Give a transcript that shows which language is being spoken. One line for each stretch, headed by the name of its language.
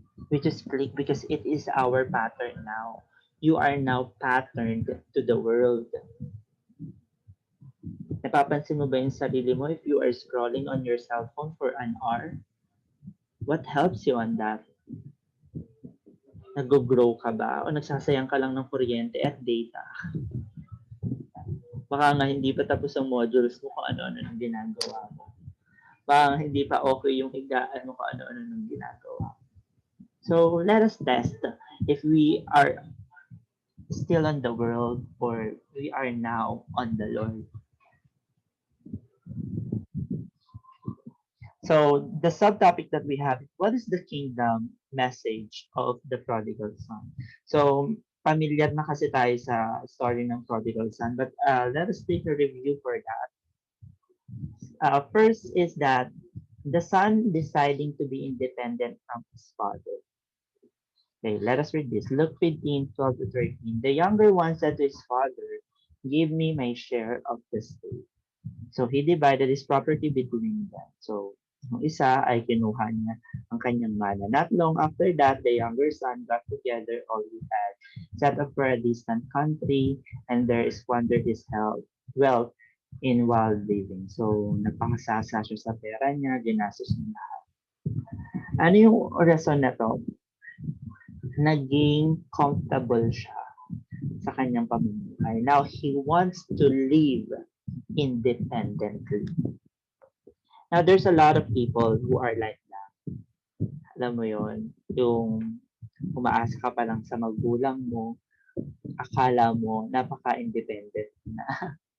English: We just click because it is our pattern now. You are now patterned to the world.
Filipino: Napapansin mo ba yung sarili mo
English: if you are scrolling on your cell phone for an hour? What helps you on that?
Filipino: Nag-grow ka ba? O nagsasayang ka lang ng kuryente at data? Baka nga hindi pa tapos ang modules mo kung ano-ano ng ginagawa mo. Baka hindi pa okay yung higaan mo kung ano-ano ng ginagawa.
English: So, let us test if we are still on the world or we are now on the Lord. So the subtopic that we have is what is the kingdom message of the prodigal son? So familiar
Filipino: na kasi tayo sa
English: story ng prodigal son, but let us take a review for that. First is that the son deciding to be independent from his father. Okay, let us read this. Luke 15:12 to 13. The younger one said to his father, give me my share of the estate. So he divided his property between them.
Filipino: So yung isa ay kinuha niya ang kanyang mana.
English: Not long after that, the younger son got together all he had, set off for a distant country, and there squandered his wealth in wild living.
Filipino: So nagpangasasa siya sa pera niya, ginastos niya lahat. Ano yung rason na to? Naging comfortable siya sa kanyang pamumuhay.
English: Now, he wants to live independently. Now, there's a lot of people who are like that.
Filipino: Alam mo yon, yung umaasa ka pa lang sa magulang mo, akala mo napaka-independent na.